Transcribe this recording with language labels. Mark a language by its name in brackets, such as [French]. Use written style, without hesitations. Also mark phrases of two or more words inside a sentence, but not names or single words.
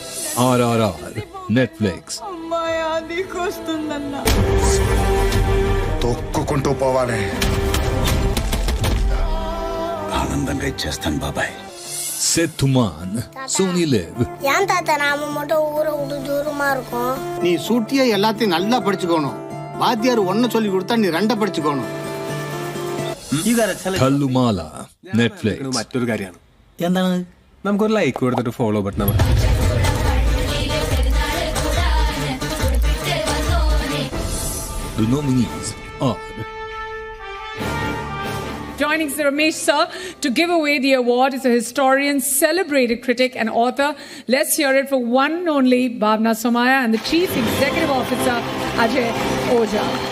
[English] RRR Netflix. [Telugu] తొక్కుకుంటూ పోవాలి. ఆనందంగా ఇచ్చేస్తాను బాబాయ్. [English] Sethuman, Sony Live. [Tamil] ஏன் தாத்தா நாம மட்டும் ஊரை விட்டு தூரமா இருக்கோம்? நீ சூட்டியா எல்லாத்தையும் நல்லா படிச்சுக்கணும். வாத்தியார் ஒன்னு சொல்லி கொடுத்தா நீ ரெண்ட படிச்சுக்கணும். [English] Thallumala, Netflix. [Malayalam] മറ്റൊരു കാര്യമാണ്. എന്താണ്? നമുക്കൊരു ലൈക്ക് കൊടുത്തിട്ട് [English] follow button [Malayalam] അമർത്താം. [English] The nominees are Joining Sir Ramesh sir to give away the award is a historian, celebrated critic and author. Let's hear it for one and only Bhavna Somaya and the Chief Executive Officer Ajay Oja.